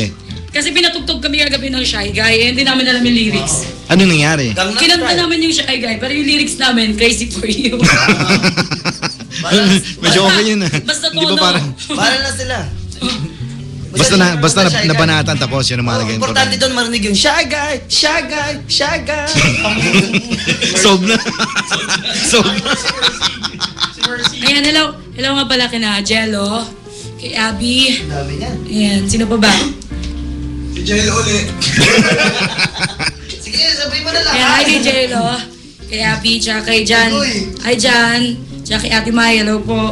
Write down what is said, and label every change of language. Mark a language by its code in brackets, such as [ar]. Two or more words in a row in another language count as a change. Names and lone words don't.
[tl] Kasi pinatugtog kami kagabi ng Shy Guy. Eh, hindi namin alam yung lyrics. Ano nangyari? Kinanta namin yung Shy Guy. Pero yung lyrics namin, Crazy for You. Medyo okay yun ah. Basta Hindi ba tono. parang... Para na sila. Basta nabanatan tapos yun ang mahalaga. Importante doon marinig yung Shy Guy, Shy Guy, Shy Guy. Solve na. Solve na. Ayan, hello. Hello nga pala kina Jello, kay Abby. Dami niyan. Ayan, sino pa ba? Si Jello ulit. Sige, sabihin mo na lang. Ayan, hi kay Jello, kay Abby, tsaka kay Jan. Hi Jan, tsaka kay Ate Mai, hello po.